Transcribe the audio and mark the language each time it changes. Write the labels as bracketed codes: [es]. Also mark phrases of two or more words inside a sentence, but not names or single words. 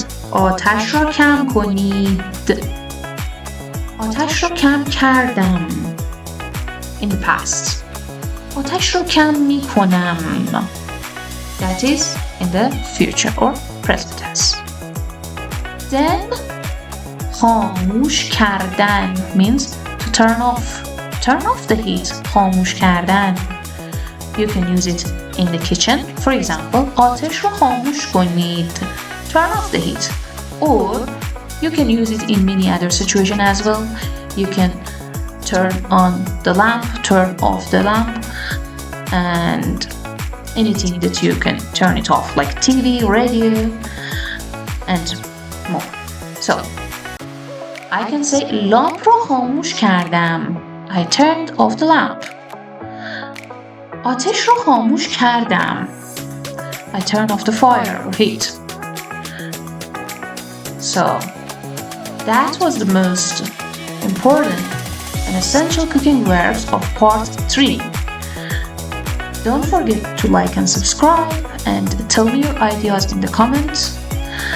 [fa] آتش را کم کنید. آتش را کم کردم. [en] In the past. [fa] آتش را کم می کنم. [en] That is in the future or present tense. Then [fa] خاموش کردن [en] means to turn off. Turn off the heat. [fa] خاموش کردن. [en] You can use it in the kitchen. For example, [fa] آتش رو خاموش کنید. [en] Turn off the heat. Or you can use it in many other situations as well. You can turn on the lamp, turn off the lamp, and anything that you can turn it off, like TV, radio, and more. So I can say [fa] لامپ رو خاموش کردم. [en] I turned off the lamp. [fa] آتش رو خاموش کردم. [en] I turned off the fire or heat. So that was the most important and essential cooking verbs of part 3. Don't forget to like and subscribe and tell me your ideas in the comments.